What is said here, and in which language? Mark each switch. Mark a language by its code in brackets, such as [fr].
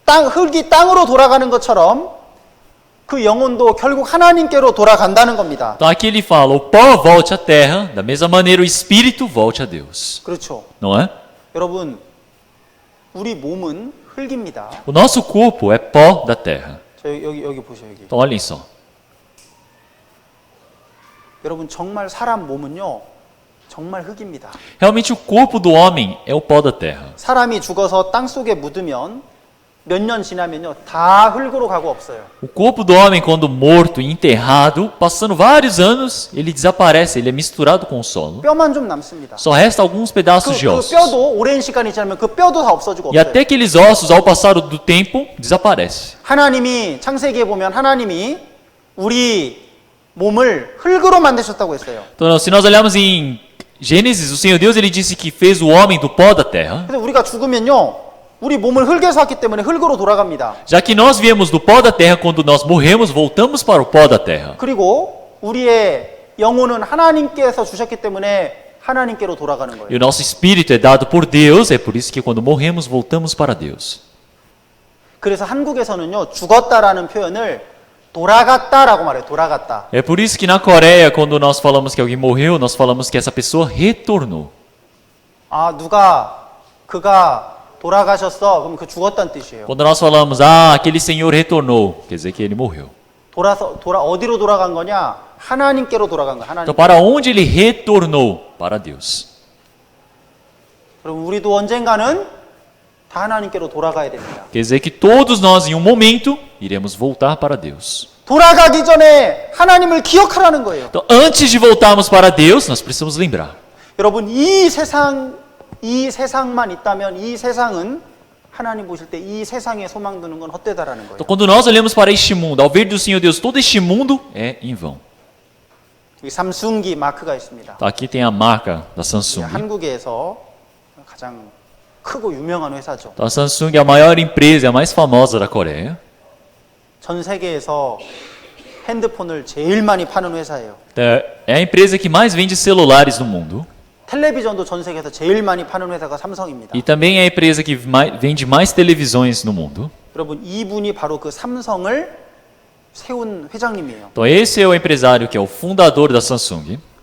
[ko] 흙이 땅으로 돌아가는 것처럼 그 영혼도 결국 하나님께로 돌아간다는 겁니다. [pt] Então aqui ele fala, o pó volte à terra, da mesma maneira o espírito volte a Deus. [ko] 그렇죠. [pt] Não é? [ko] 여러분, 우리 몸은 흙입니다. [pt] O nosso corpo é pó da terra. [ko] 저 여기 보세요, 여기. [pt] Então olhem só. [ko] 여러분 정말 사람 몸은요. 정말 흙입니다. [pt] Realmente o corpo do homem é o pó da terra. [ko] 사람이 죽어서 땅 속에 묻으면 몇 년 지나면요. 다 흙으로 가고 없어요. [pt] O corpo do homem, quando morto e enterrado, passando vários anos, ele desaparece, ele é misturado com o solo. [ko] 뼈만 좀 남습니다. [pt] Só resta alguns pedaços de 그 ossos. [ko] 뼈도 오랜 시간이 지나면 그 뼈도 다 없어지고 [pt] E [ko] 없어요. [pt] até aqueles ossos, ao passar do tempo, desaparece. [ko] 하나님이 창세기에 보면 하나님이 우리 몸을 흙으로 만드셨다고 했어요. [pt] Então, se nós olharmos em Gênesis, o Senhor Deus ele disse que fez o homem do pó da terra. [ko] 그래서 우리가 죽으면요. 우리 몸을 흙에서 왔기 때문에 흙으로 돌아갑니다. [pt] Já que nós viemos do pó da terra, quando nós morremos, voltamos para o pó da terra. [ko] 그리고 우리의 영혼은 하나님께서 주셨기 때문에 하나님께로 돌아가는 [pt] E [ko] 거예요. [pt] o nosso espírito é dado por Deus, é por isso que quando morremos, voltamos para Deus. [ko] 그래서 한국에서는요. 죽었다라는 표현을 돌아갔다라고 말해요. 돌아갔다. [pt] É por isso que na Coreia, quando nós falamos que alguém morreu, nós falamos que essa pessoa retornou. [ko] 아, 그가 돌아가셨어. 그럼 그 죽었다는 뜻이에요. [pt] Quando nós falamos, aquele senhor retornou, quer dizer que ele morreu. [ko] 어디로 돌아간 거냐? 하나님께로 돌아간 거야. 하나님. [pt] Então, para onde ele retornou? Para Deus. [ko] 그럼 우리도 언젠가는 다 하나님께로 돌아가야 됩니다. [pt] Quer dizer que todos nós, em um momento, iremos voltar para Deus. [ko] 돌아가기 전에 하나님을 기억하라는 거예요. [pt] Então, antes de voltarmos para Deus, nós precisamos lembrar. [ko] 여러분, 이 세상 이 세상만 있다면 이 세상은 하나님 보실 때 이 세상에 소망 두는 건 헛되다라는 거예요. [pt] Então, quando nós olhamos para este mundo, ao ver do Senhor Deus, todo este mundo é em vão. [ko] 이 삼순기 마크가 있습니다. [pt] Então, aqui tem a marca da [ko] 예, [pt] Samsung. [ko] 한국에서 가장 크고 유명한 회사죠. [pt] Então, a Samsung é a maior empresa, é a mais famosa da Coreia. [ko] 전 세계에서 핸드폰을 제일 많이 파는 회사예요. [pt] Então, é a empresa que mais vende celulares no mundo. [ko] 텔레비전도 전 세계에서 제일 많이 파는 회사가 삼성입니다. [pt] E também é a empresa que vende mais televisões no mundo. [ko] 여러분, 이분이 바로 그 삼성을 세운 회장님이에요. [pt] Então, esse é o empresário que é o fundador da Samsung.